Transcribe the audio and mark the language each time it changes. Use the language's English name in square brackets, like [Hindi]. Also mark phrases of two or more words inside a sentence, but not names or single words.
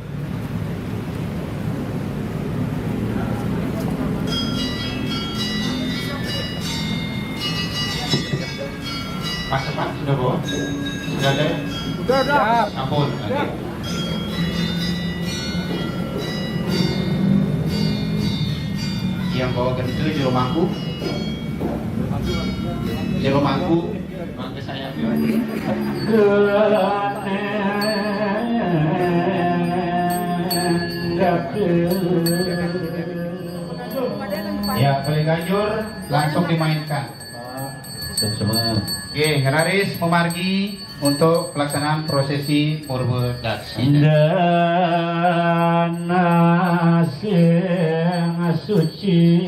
[Indonesian] Pas cepat sudah bawa? Sudah ada? Udah. Ampun. Okay. Yang bawa gentu jero mangku. Jero mangku. Mangga saya. Ya, boleh ganjur langsung dimainkan. Oke, [Balinese] Raris memargi [Indonesian] untuk pelaksanaan prosesi Purba Daksina. [Balinese] Dana sing suci